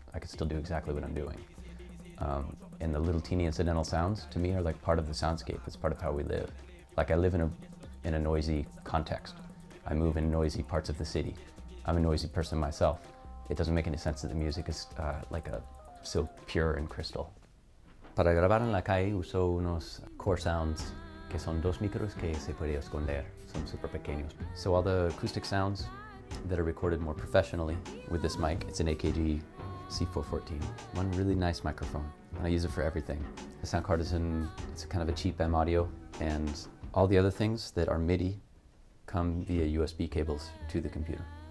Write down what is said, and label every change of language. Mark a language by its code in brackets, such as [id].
[en] I could still do exactly what I'm doing. And the little teeny incidental sounds, to me, are like part of the soundscape. It's part of how we live. Like I live in a noisy context. I move in noisy parts of the city. I'm a noisy person myself. It doesn't make any sense that the music is so pure and crystal. [es] Para grabar en la calle uso unos core sounds que son dos micros que se puede esconder. Son super pequeños. [en] So all the acoustic sounds that are recorded more professionally with this mic, it's an AKG C414. One really nice microphone, and I use it for everything. The sound card it's kind of a cheap M audio, and all the other things that are MIDI come via USB cables to the computer.